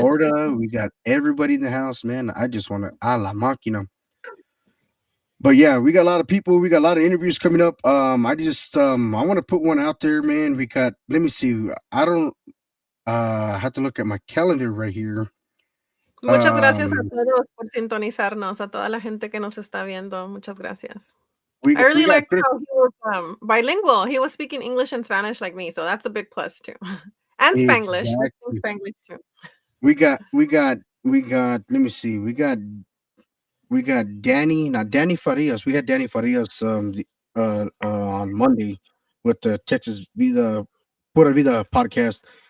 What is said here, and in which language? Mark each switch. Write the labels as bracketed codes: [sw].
[en] Florida, we got everybody in the house, man. I just want to la máquina. But yeah, we got a lot of people. We got a lot of interviews coming up. I want to put one out there, man. Let me see. I don't have to look at my calendar right here. [es] Muchas gracias a todos por sintonizarnos, a toda la gente que nos está viendo. Muchas gracias. [en] I really like how he was bilingual. He was speaking English and Spanish like me, so that's a big plus too. And Spanglish. Exactly. Spanglish too. We got. Let me see. We got Danny Farias. We had Danny Farias on Monday with the Texas Vida Pura Vida podcast.